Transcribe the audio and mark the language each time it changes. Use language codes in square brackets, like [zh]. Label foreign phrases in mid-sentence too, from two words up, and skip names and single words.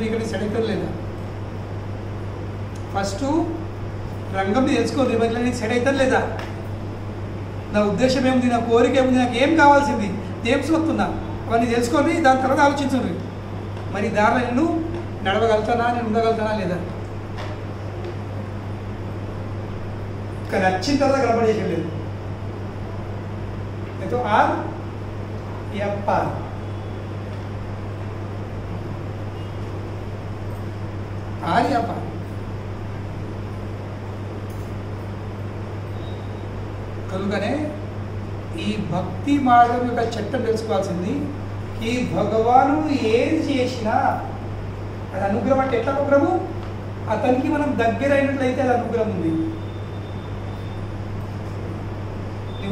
[te] ఇక్కడ సెట్ అవుతుంది లేదా, ఫస్ట్ రంగంని తెలుసుకోవాలి, ఇవన్నీ నీకు సెట్ అవుతుంది లేదా, నా ఉద్దేశం ఏముంది, నా కోరిక ఏముంది, నాకు ఏం కావాల్సింది, ఏం చూస్తున్నా, అవన్నీ తెలుసుకొని దాని తర్వాత ఆలోచించండి. మరి దారిలో నేను నడవగలుగుతానా, నేను ఉండగలుగుతానా లేదా. కానీ వచ్చిన తర్వాత కనపడేసేయలేదు. [hi] तो आर या पार आर या पार [te] కనుకనే ఈ భక్తి మార్గం యొక్క చట్టం తెలుసుకోవాల్సింది. ఈ భగవాను ఏది చేసినా అది అనుగ్రహం. అంటే ఎట్లా అనుగ్రహము, అతనికి మనం దగ్గర అయినట్లయితే అది అనుగ్రహం ఉంది.